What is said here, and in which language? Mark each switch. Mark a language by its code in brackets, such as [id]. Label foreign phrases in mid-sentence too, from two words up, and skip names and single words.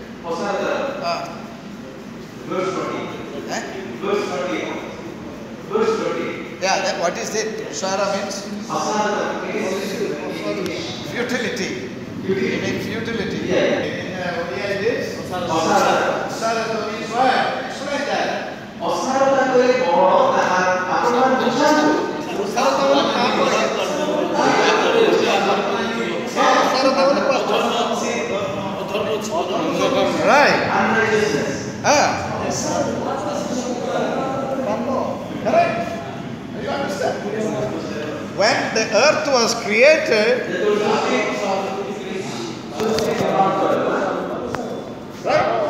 [en] Verse 20. Verse 20. Verse 20. Yeah, then what is it? Shara means futility. You mean futility? Yeah. What is this? Asarata means what? Explain that. [or] ଅସାରତା କଲେ କଣ ତାହା ଆପଣମାନେ ବୁଝାନ୍ତୁ. ଅସାରତା ବୋଲେ କାହା କରେ? ଅସାରତା ବୋଲେ [en] Right. Unrighteousness. Correct. You understand? When the earth was created, right?